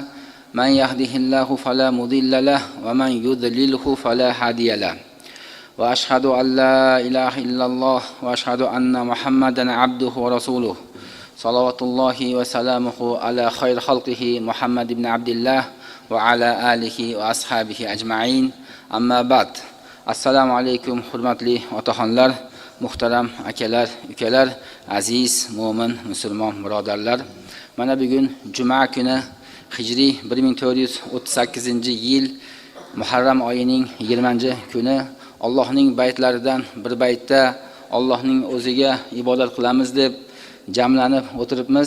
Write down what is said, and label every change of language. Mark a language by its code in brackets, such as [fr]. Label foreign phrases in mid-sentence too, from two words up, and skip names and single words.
[ar] من يهده الله فلا مضل له ومن يضلله فلا هادي له. وأشهد أن لا إله إلا الله وأشهد أن محمدا عبده ورسوله. صلوات الله وسلامه على خير خلقه محمد بن عبد الله وعلى آله وأصحابه أجمعين. أما بعد. السلام عليكم [uz] hurmatli otaxonlar, muhtaram akalar, ukalar, aziz mo'min musulmon birodarlar. Mana bugun juma kuni Hijriy 1438-yil Muharram oyining 20-kuni Allohning baytlaridan bir baytda Allohning o'ziga ibodat qilamiz deb jamlanib o'tiribmiz.